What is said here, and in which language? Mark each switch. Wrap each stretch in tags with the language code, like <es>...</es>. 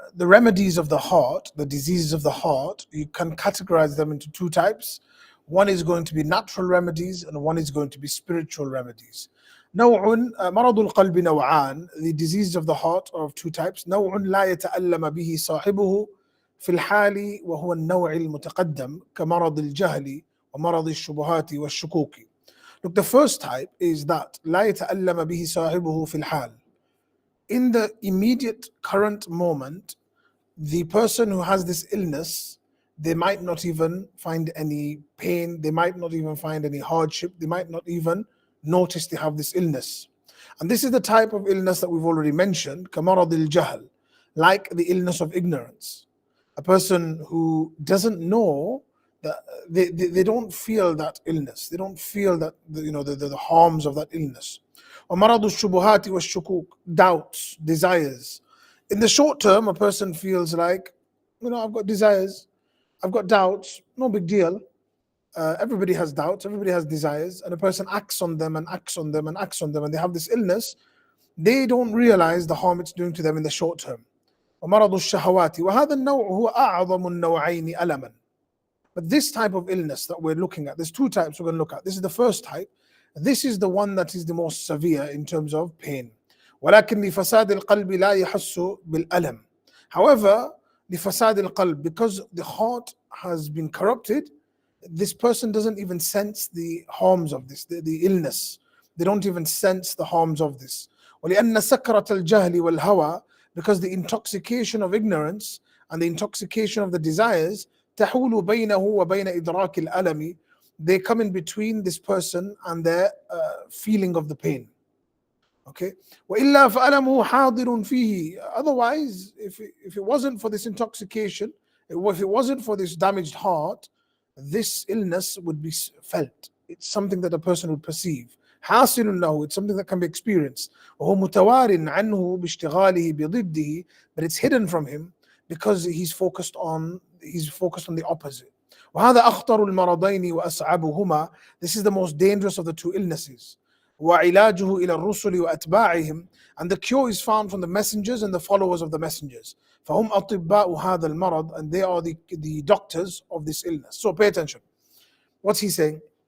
<en>The remedies of the heart, the diseases of the heart, you can categorize them into two types. One is going to be natural remedies, and one is going to be spiritual remedies.</en> <ar>نوع مرض القلب نوعان.</ar> <en>The diseases of the heart are of two types.</en> <ar>نوع لا يتألم به صاحبه في الحال وهو النوع المتقدم كمرض الجهل ومرض الشبهات والشكوك.</ar> <en>Look, the first type is that</en> <ar>لا يتألم به صاحبه في الحال.</ar> <en>In the immediate current moment, the person who has this illness, they might not even find any pain, they might not even find any hardship, they might not even notice they have this illness. And this is the type of illness that we've already mentioned,</en> <ar>كمرض الجهل,</ar> <en>like the illness of ignorance. A person who doesn't know that they don't feel that illness, they don't feel that the harms of that illness.</en> <ar>ومرض الشبهات والشكوك,</ar> <en>doubts, desires. In the short term, a person feels like, I've got desires, I've got doubts, no big deal. Everybody has doubts, everybody has desires, and a person acts on them and acts on them and acts on them, and they have this illness. They don't realize the harm it's doing to them in the short term.</en> <ar>ومرض الشهوات وهذا النوع هو أعظم النوعين ألما.</ar> <en>But this type of illness that we're looking at, there's two types we're going to look at. This is the first type. This is the one that is the most severe in terms of pain.</en> <ar>ولكن لفساد القلب لا يحس بالألم.</ar> <en>However,</en> <ar>لفساد القلب,</ar> <en>because the heart has been corrupted, this person doesn't even sense the harms of this, the illness. They don't even sense the harms of this.</en> <ar>ولأن سكرة الجهل والهوى,</ar> <en>because the intoxication of ignorance and the intoxication of the desires,</en> <ar>تحول بينه وبين إدراك الألم,</ar> <en>they come in between this person and their feeling of the pain. Okay.</en> <ar>وإلا فألمه حاضر فيه.</ar> <en>Otherwise, if it wasn't for this intoxication, if it wasn't for this damaged heart, this illness would be felt. It's something that a person would perceive.</en> <ar>حاصل له,</ar> <en>it's something that can be experienced.</en> <ar>وهو متوار عنه باشتغاله بضده,</ar> <en>but it's hidden from him because he's focused on the opposite.</en> <ar>وهذا أخطر المرضين وأصعبهما.</ar> <en>This is the most dangerous of the two illnesses.</en> <ar>وعلاجه إلى الرسل وأتباعهم,</ar> <en>and the cure is found from the messengers and the followers of the messengers.</en> <ar>فهم أطباء هذا المرض,</ar> <en>and they are the doctors of this illness. So pay attention. What's he saying?</en>